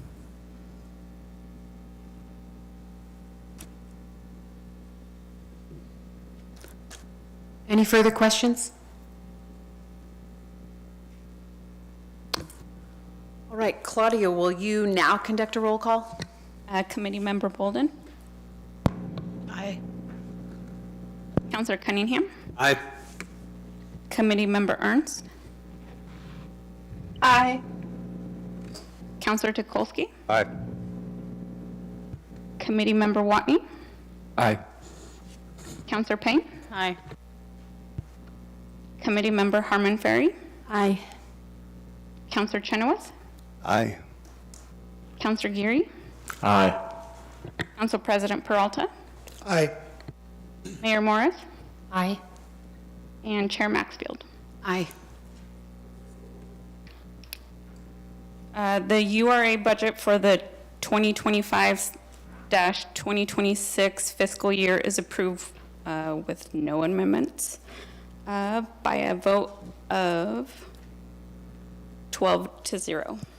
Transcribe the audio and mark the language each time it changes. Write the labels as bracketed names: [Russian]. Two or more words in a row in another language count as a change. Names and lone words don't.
[English] Any further questions? All right, Claudia, will you now conduct a roll call? Committee Member Bolden? Aye. Counselor Cunningham? Aye. Committee Member Ernst? Aye. Counselor Tukolsky? Aye. Committee Member Watney? Aye. Counselor Payne? Aye. Committee Member Harmon Ferry? Aye. Counselor Chenoweth? Aye. Counselor Geary? Aye. Council President Peralta? Aye. Mayor Morris? Aye. And Chair Maxfield. Aye. The URA budget for the 2025-2026 fiscal year is approved with no amendments by a vote of 12-0.